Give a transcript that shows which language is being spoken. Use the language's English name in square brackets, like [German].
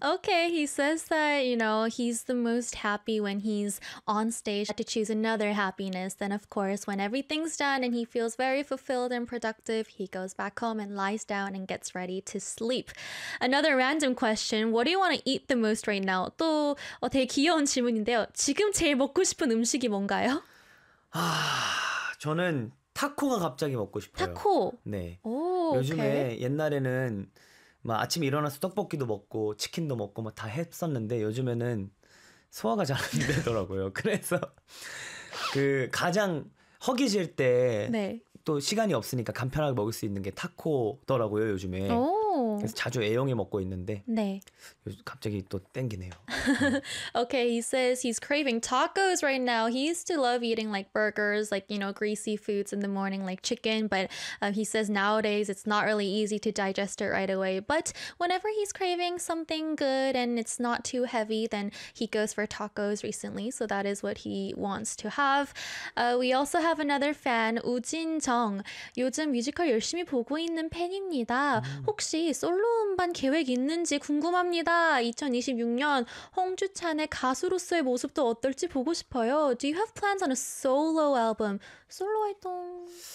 [English] Okay, he says that, you know, he's the most happy when he's on stage. To choose another happiness, then of course when everything's done and he feels very fulfilled and productive, he goes back home and lies down and gets ready to sleep. Another random question, what do you want to eat the most right now? [Korean] 또 되게 귀여운 질문인데요. 지금 제일 먹고 싶은 음식이 뭔가요? 아, 저는 타코가 갑자기 먹고 싶어요. 타코? 네. 오, 요즘에 오케이. 옛날에는 막 아침에 일어나서 떡볶이도 먹고 치킨도 먹고 막 다 했었는데 요즘에는 소화가 잘 안 되더라고요. 그래서 그 가장 허기질 때 네. 또 시간이 없으니까 간편하게 먹을 수 있는 게 타코더라고요, 요즘에. 오. 그래서 자주 애용해 먹고 있는데 네. 갑자기 또 땡기네요. [English] Okay, he says he's craving tacos right now. He used to love eating like burgers, like, you know, greasy foods in the morning, like chicken. But he says nowadays it's not really easy to digest it right away. But whenever he's craving something good and it's not too heavy, then he goes for tacos recently. So that is what he wants to have. We also have another fan, 우진정. [Korean] 요즘 뮤지컬 열심히 보고 있는 팬입니다. 혹시 솔로 음반 계획 있는지 궁금합니다. 2026년 홍주찬의 가수로서의 모습도 어떨지 보고 싶어요. [English] Do you have plans on a solo album? [Korean] 솔로 활동?